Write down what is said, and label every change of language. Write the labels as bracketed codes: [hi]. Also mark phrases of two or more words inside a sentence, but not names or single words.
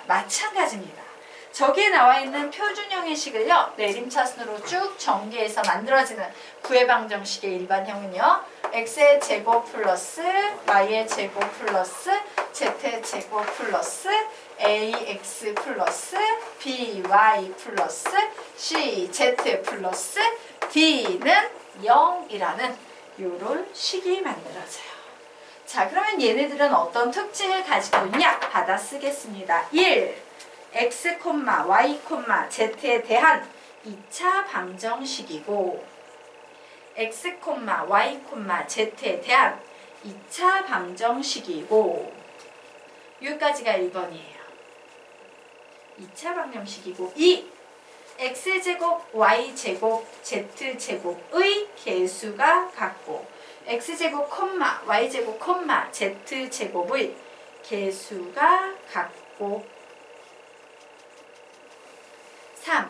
[ko] 마찬가지입니다. 저기에 나와 있는 표준형의 식을요, 내림차순으로 쭉 전개해서 만들어지는 구의 방정식의 일반형은요, x의 제곱 플러스 y의 제곱 플러스 z의 제곱 플러스 ax 플러스 by 플러스 cz 플러스 d는 0이라는 요런 식이 만들어져요. 자, 그러면 얘네들은 어떤 특징을 가지고 있냐? 받아 쓰겠습니다. 1. x, y, z에 대한 2차 방정식이고 x, y, z에 대한 2차 방정식이고 여기까지가 1번이에요. 2차 방정식이고 2. x제곱, y제곱, z제곱의 개수가 같고 x제곱, y제곱, z제곱의 개수가 같고 3.